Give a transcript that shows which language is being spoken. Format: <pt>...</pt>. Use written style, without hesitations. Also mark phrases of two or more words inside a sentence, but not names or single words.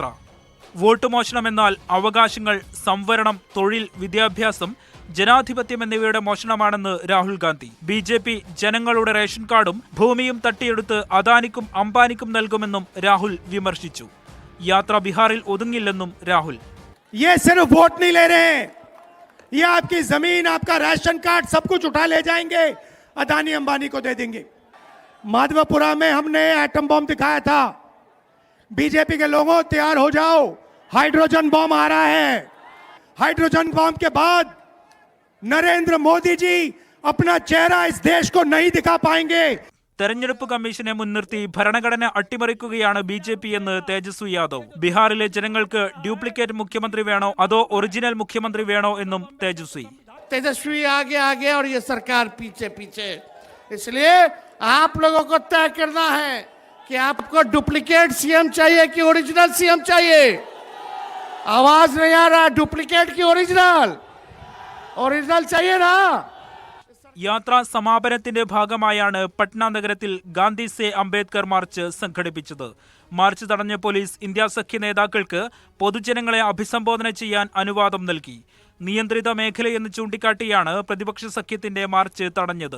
<ml>വോട്ട് മോഷണമെന്നാൽ അവകാശങ്ങൾ, സംവരണം, തൊഴിൽ, വിദ്യാഭ്യാസം, ജനാധിപത്യം എന്നിവയുടെ മോഷണമാണെന്ന് രാഹുൽ ഗാന്ധി. BJP ജനങ്ങളുടെ റേഷൻ കാർഡും ഭൂമിയും തട്ടിയെടുത്ത് അദാനിക്കും അംബാനിക്കും നൽകുമെന്നും രാഹുൽ വിമർശിച്ചു. യാത്ര ബീഹാറിൽ ഒതുങ്ങില്ലെന്നും രാഹുൽ.</ml> <hi>ये सिर्फ वोट नहीं ले रहे हैं, ये आपकी जमीन, आपका राशन कार्ड सब कुछ उठा ले जाएंगे, अदानी अंबानी को दे देंगे. माधवपुरा में हमने एटम बॉम्ब दिखाया था. BJP के लोगों तैयार हो जाओ, हाइड्रोजन बॉम्ब आ रहा है. हाइड्रोजन बॉम्ब के बाद नरेंद्र मोदी जी अपना चेहरा इस देश को नहीं दिखा पाएंगे.</hi> <ml>തെരഞ്ഞെടുപ്പ് കമ്മീഷനെ മുൻനിർത്തി ഭരണഘടന അട്ടിമറിക്കുകയാണ് BJP എന്ന് തേജസ്വി യാദവ്. ബീഹാറിലെ ജനങ്ങൾക്ക് ഡ്യൂപ്ലിക്കേറ്റ് മുഖ്യമന്ത്രി വേണോ അതോ ഒറിജിനൽ മുഖ്യമന്ത്രി വേണോ എന്നും തേജസ്വി.</ml> <hi>तेजस्वी आगे आगे और ये सरकार पीछे पीछे. इसलिए आप लोगों को तय करना है कि आपको डुप्लीकेट CM चाहिए कि ओरिजिनल CM चाहिए. आवाज नहीं आ रहा. डुप्लीकेट की ओरिजिनल चाहिए ना.</hi> <ml>യാത്രാ സമാപനത്തിന്റെ ഭാഗമായാണ് പട്ന നഗരത്തിൽ ഗാന്ധി സെ അംബേദ്കർ മാർച്ച് സംഘടിപ്പിച്ചത്. മാർച്ച് തടഞ്ഞ പോലീസ് ഇന്ത്യ സഖ്യ നേതാക്കൾക്ക് പൊതുജനങ്ങളെ അഭിസംബോധന ചെയ്യാൻ അനുവാദം നൽകി. നിയന്ത്രിത മേഖലയെന്ന് ചൂണ്ടിക്കാട്ടിയാണ് പ്രതിപക്ഷ സഖ്യത്തിന്റെ മാർച്ച് തടഞ്ഞത്.</ml>